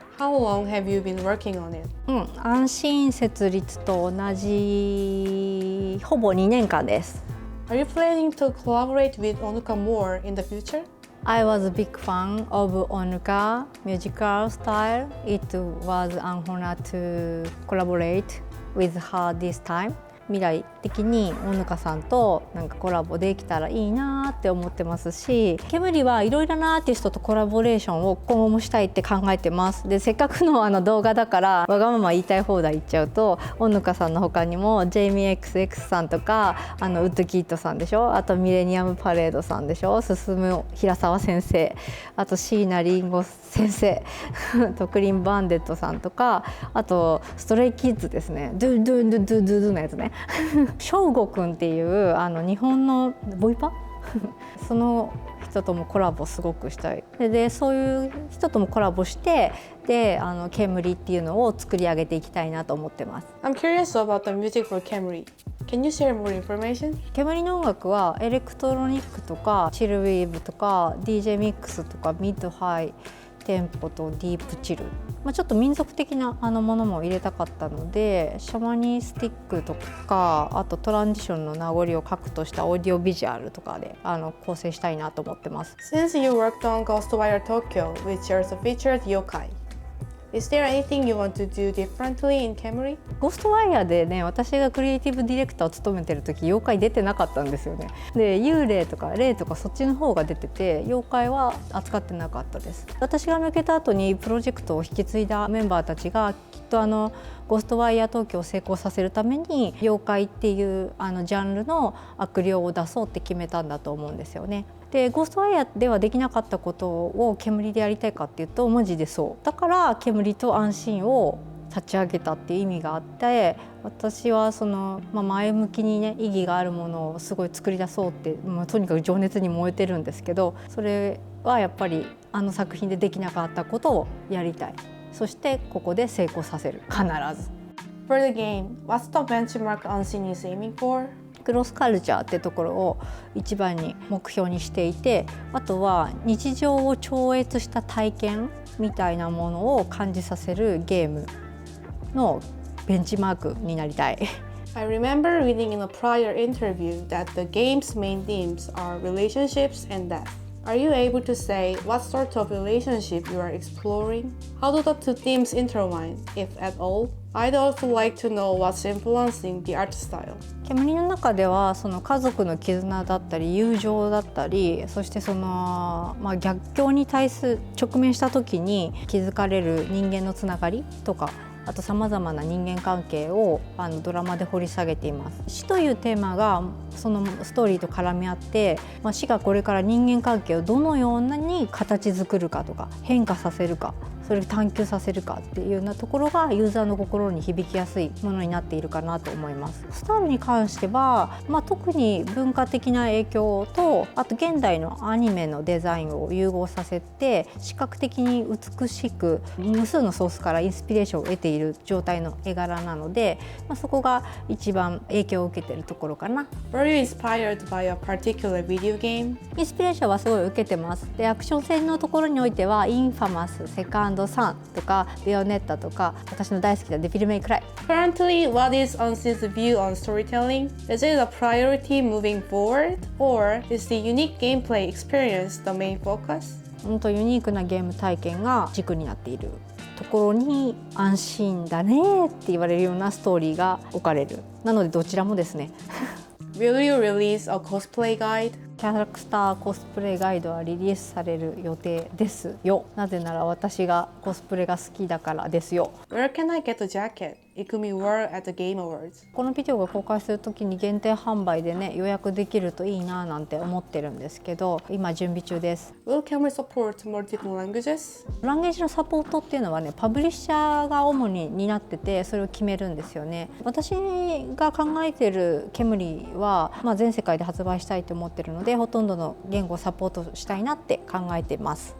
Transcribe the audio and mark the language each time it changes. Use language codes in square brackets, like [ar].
[en] How long have you been working on it? [ja] アンシーン設立と同じほぼ2年間です。 [en] Are you planning to collaborate with Onuka more in the future? I was a big fan of Onuka musical style. It was an honor to collaborate with her this time. [ja] 未来的に小ぬかさんとなんかコラボできたらいいなって思ってますし、ケムリはいろいろなアーティストとコラボレーションを今後もしたいって考えてます。でせっかくの動画だからわがまま言いたい放題言っちゃうと、小ぬかさんの他にもジェイミー XX さんとかウッドキッドさんでしょ、あとミレニアムパレードさんでしょ、進む平沢先生、あと椎名林檎先生とクリーンバンデットさんとか、あとストレイキッズですね、ドゥドゥドゥドゥドゥのやつね翔吾くんっていう日本のボイパその人ともコラボすごくしたい。でそういう人ともコラボしてでKEMURIっていうのを作り上げていきたいなと思ってます。 [en] I'm curious about the music for KEMURI. Can you share more information? [ja] KEMURIの音楽はエレクトロニックとかチルウィーブとか DJ ミックスとかミッドハイテンポとディープチル、ちょっと民族的なものも入れたかったので、シャマニースティックとか、あとトランジションの名残を核としたオーディオビジュアルとかで構成したいなと思ってます。 [en] Since you worked on Ghostwire Tokyo, which also featured Yokai, is there anything you want to do differently in KEMURI? [ja] ゴーストワイヤーでね、私がクリエイティブディレクターを務めてる時妖怪出てなかったんですよね。で幽霊とか霊とかそっちの方が出てて、妖怪は扱ってなかったです。私が抜けた後にプロジェクトを引き継いだメンバーたちがきっとゴーストワイヤー東京を成功させるために妖怪っていうジャンルの悪霊を出そうって決めたんだと思うんですよね。でゴーストワイヤーではできなかったことをKEMURIでやりたいかっていうとマジでそうだから、KEMURIと安心を立ち上げたっていう意味があって、私は前向きにね意義があるものをすごい作り出そうって、とにかく情熱に燃えてるんですけど、それはやっぱり作品でできなかったことをやりたい。そしてここで成功させる、必ず。 [en] For the game, what's the benchmark Unseen is aiming for? [ja] クロスカルチャーってところを一番に目標にしていて、あとは日常を超越した体験みたいなものを感じさせるゲームのベンチマークになりたい。 [en] I remember reading in a prior interview that the game's main themes are relationships and death. Are you able to say what sort of relationship you are exploring? How do the two themes intertwine, if at all? I'd also like to know what's influencing the art style. [ja] KEMURIの中では家族の絆だったり友情だったり、そして逆境に対す直面した時に気づかれる人間のつながりとか、あとさまざまな人間関係をドラマで掘り下げています。死というテーマがそのストーリーと絡み合って、死がこれから人間関係をどのように形作るかとか変化させるか、それを探求させるかっていうようなところがユーザーの心に響きやすいものになっているかなと思います。スタイルに関しては、特に文化的な影響と、あと現代のアニメのデザインを融合させて視覚的に美しく無数のソースからインスピレーションを得ている状態の絵柄なので、そこが一番影響を受けているところかな。 [en] Were you inspired by a particular video game? [ja] インスピレーションはすごい受けてます。でアクション性のところにおいてはインファマス、セカンドサンとかベヨネッタとか、私の大好きなデビルメイクライ。 [en] Currently, what is Unseen's view on storytelling? Is it a priority moving forward, or is the unique gameplay experience the main focus? [ja] 本当ユニークなゲーム体験が軸になっているところに安心だねって言われるようなストーリーが置かれる。なのでどちらもですね。 [en] Will you release a cosplay guide? [ja] キャラクターコスプレガイドはリリースされる予定ですよ。なぜなら私がコスプレが好きだからですよ。 [en] Where can I get the jacket Ikumi wore at the Game Awards? [ja] このビデオが公開するときに限定販売でね予約できるといいななんて思ってるんですけど、今準備中です。 [en] Will KEMURI support multiple languages? [ja] ランゲージのサポートっていうのはね、パブリッシャーが主に担ってて、それを決めるんですよね。私が考えてるKEMURIは、全世界で発売したいと思ってるので、ほとんどの言語をサポートしたいなって考えてます。